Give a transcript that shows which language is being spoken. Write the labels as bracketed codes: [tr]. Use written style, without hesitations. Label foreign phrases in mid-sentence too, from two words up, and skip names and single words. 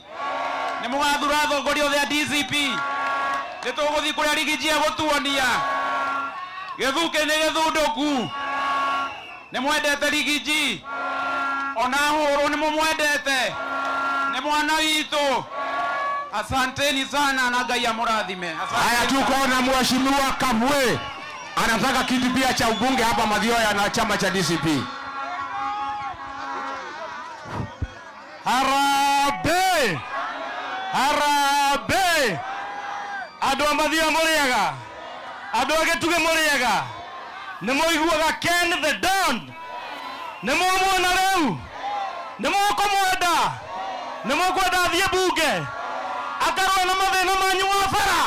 [ki] Nĩ mũgathura atongoria othe a DCP? Nĩ tũgũthiĩ kũrĩa Rigiji egũtuonia. Gĩthuke nĩ gĩthundũku. Nĩ mwendete Rigiji? Ona hũrũ nĩ mũmwendete? Nĩ mwana witũ. [sw] Asanteni sana na [ki] Ngai amũrathime. [sw] Haya, tuko na Mheshimiwa Kamwe anataka kiti pia cha ubunge hapa Mathioya na chama cha DCP. Harambee! Harambee! [ki] Andũ a Mathioya mũrĩaga. Andũ a Gĩtugĩ mũrĩaga. Nĩ mũiguaga Ken the Don. Nĩ mũmuona rĩu. Nĩ mũkũmwenda. Nĩ mũkwenda athiĩ bunge. Akarũe na mathĩna manyu ma bara.